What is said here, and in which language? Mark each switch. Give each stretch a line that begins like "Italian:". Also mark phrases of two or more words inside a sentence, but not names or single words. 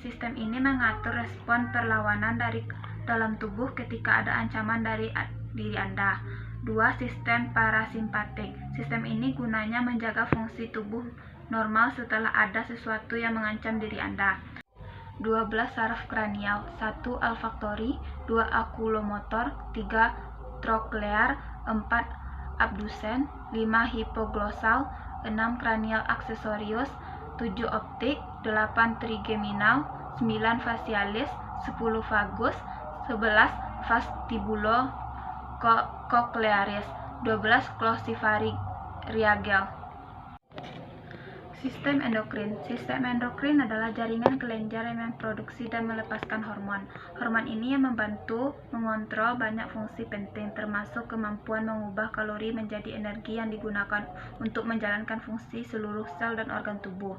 Indonesian: Sistem ini mengatur respon perlawanan dari dalam tubuh ketika ada ancaman dari diri Anda. 2. Sistem parasimpatik. Sistem ini gunanya menjaga fungsi tubuh normal setelah ada sesuatu yang mengancam diri Anda. 12 saraf kranial. 1. Olfaktori, 2. okulomotor, 3. troklear, 4. abdusen, 5. hipoglosal, 6. kranial aksesorius, 7. optik, 8. trigeminal, 9. facialis, 10. vagus, 11. vestibulo-cochlearis, 12. glossopharyngeal. Sistem endokrin. Sistem endokrin adalah jaringan kelenjar yang memproduksi dan melepaskan hormon. Hormon ini yang membantu mengontrol banyak fungsi penting, termasuk kemampuan mengubah kalori menjadi energi yang digunakan untuk menjalankan fungsi seluruh sel dan organ tubuh.